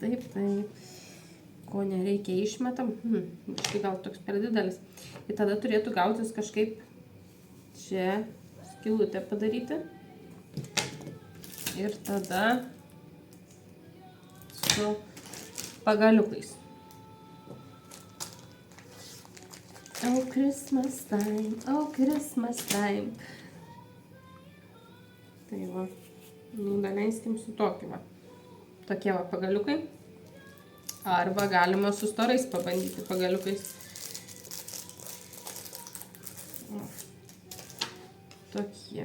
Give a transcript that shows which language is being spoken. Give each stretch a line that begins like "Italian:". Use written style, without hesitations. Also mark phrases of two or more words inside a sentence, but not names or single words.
Lithuanian: Taip, taip. Ko nereikia išmetam. Štai gal toks per didelis. Ir tada turėtų gautis kažkaip čia skylutę padaryti. Ir tada su pagaliukais.
English: Oh, Christmas time, oh, Christmas time.
Lithuanian: Tai va, nu, daleiskim su tokiu va. Tokie va pagaliukai. Arba galima su storais pabandyti pagaliukais. O, tokie.